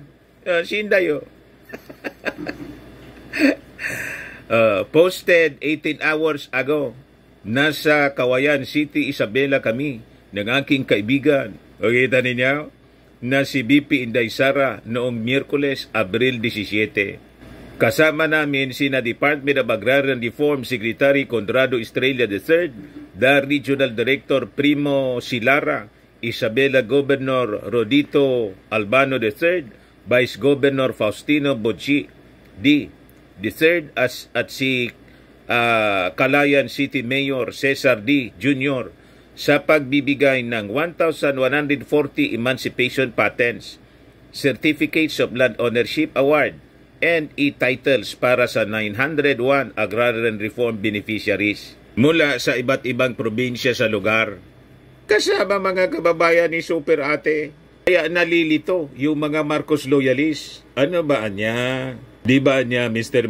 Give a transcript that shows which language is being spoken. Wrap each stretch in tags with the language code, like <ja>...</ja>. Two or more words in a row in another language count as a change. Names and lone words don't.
<tl>Kasama si Inday.</tl> <en>Posted 18 hours ago.</en> <tl>Nasa Kawayan City, Isabela kami ng aking kaibigan. O kita ninyo? Na si BP Inday Sara noong Miyerkules, Abril 17. Kasama namin sina Department of Agrarian Reform Secretary Conrado Estrella III, the Regional Director Primo Silara, Isabela Governor Rodito Albano III, Vice Governor Faustino Bocci III at si Calayan City Mayor Cesar D. Jr. sa pagbibigay ng 1,140</tl> <en>emancipation patents, certificates of land ownership award, and e-titles</en> <tl>para sa 901</tl> <en>agrarian reform beneficiaries</en> <tl>mula sa iba't ibang probinsya sa lugar. Kasama mga kababayan ni Super Ate. Kaya nalilito yung mga Marcos loyalists. Ano ba niya? Di ba niya, Mr.</tl>